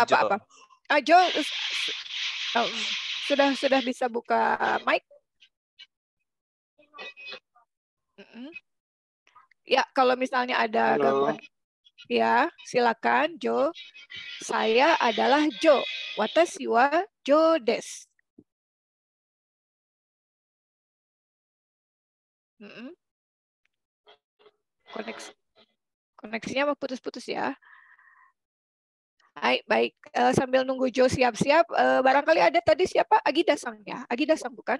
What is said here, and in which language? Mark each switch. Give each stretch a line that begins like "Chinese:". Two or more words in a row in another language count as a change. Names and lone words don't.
Indonesian: nggak apa-apa. Jo, sudah bisa buka mic? Ya, kalau misalnya ada gangguan, ya silakan Jo. Saya adalah Jo.
Japanese: 私はJoです.
Indonesian: Koneksinya putus-putus ya. Baik. Sambil nunggu Jo siap-siap, barangkali ada tadi siapa? Agida Sang ya? Agida Sang bukan?